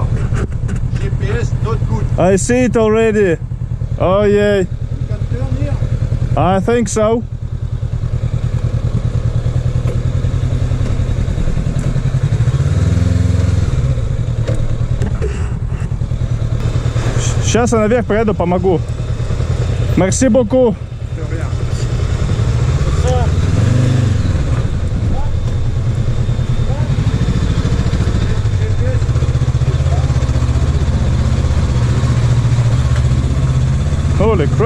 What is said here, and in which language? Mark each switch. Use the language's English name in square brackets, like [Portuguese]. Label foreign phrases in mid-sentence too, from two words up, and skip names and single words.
[English] GPS not good. I see it already. Oh yeah. You can turn here. I think so. [Russian] Сейчас я наверх проеду, помогу. [French] Merci beaucoup. [English] Holy crap.